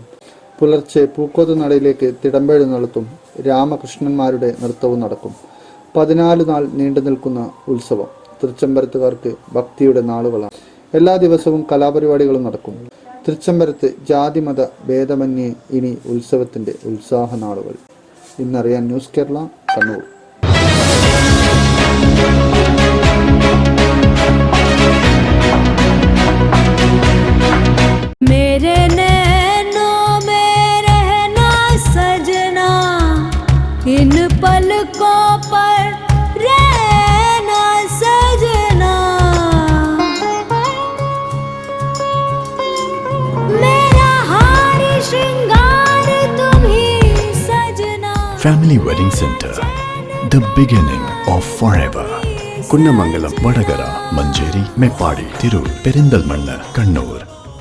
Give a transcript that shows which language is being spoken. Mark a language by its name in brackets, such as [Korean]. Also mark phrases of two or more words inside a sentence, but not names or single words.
[Malayalam] പുലർച്ചെ പൂക്കോത്ത് നടയിലേക്ക് തിടമ്പെഴുന്നള്ളത്തും രാമകൃഷ്ണന്മാരുടെ നൃത്തവും നടക്കും. 14 നാൾ നീണ്ടു നിൽക്കുന്ന ഉത്സവം തൃച്ചംബരത്തുകാർക്ക് ഭക്തിയുടെ നാളുകളാണ്. എല്ലാ ദിവസവും കലാപരിപാടികളും നടക്കും. തൃച്ചംബരത്ത് ജാതിമത ഭേദമന്യേ ഇനി ഉത്സവത്തിന്റെ ഉത്സാഹ നാളുകൾ. ഇന്നറിയാൻ ന്യൂസ് കേരള കണ്ണൂർ. [Hindi] इन पलकों पर रहना सजना, मेरा हार श्रृंगार तुम ही सजना. [English] Family Wedding Center, the beginning of forever. [Malayalam] കുന്നമംഗലം, വടകര, മഞ്ചേരി, മേപ്പാടി, തിരൂർ, പെരിന്തൽമണ്ണ, കണ്ണൂർ.